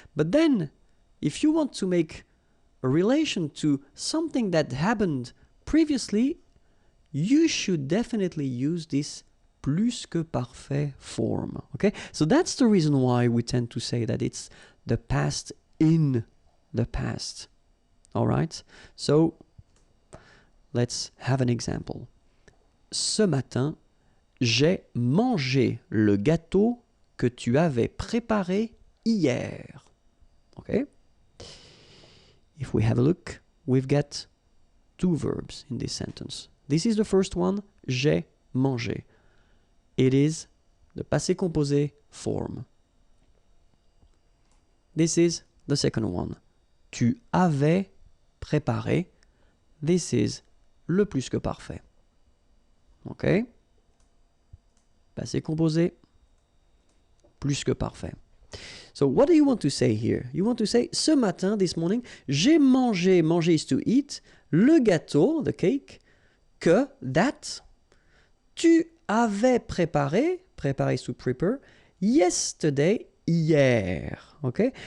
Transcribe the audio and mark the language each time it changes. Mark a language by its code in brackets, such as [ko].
[en] But then, if you want to make a relation to something that happened previously, you should definitely use this plus que parfait form, okay? So that's the reason why we tend to say that it's the past in the past, all right? So let's have an example. [fr] Ce matin, j'ai mangé le gâteau que tu avais préparé hier. [en] Okay? If we have a look, we've got two verbs in this sentence. This is the first one, [fr] j'ai mangé. [en] It is the passé composé form. This is the second one. [fr] Tu avais préparé. [en] This is le plus que parfait. Ok? [fr] Passé composé, plus que parfait. [en] So what do you want to say here? You want to say, [fr] ce matin, [en] this morning, [fr] j'ai mangé, [en] manger is to eat, [fr] le gâteau, [en] the cake, que, that, [fr] tu avais préparé, [en] préparer is to prepare, yesterday, hier. Okay?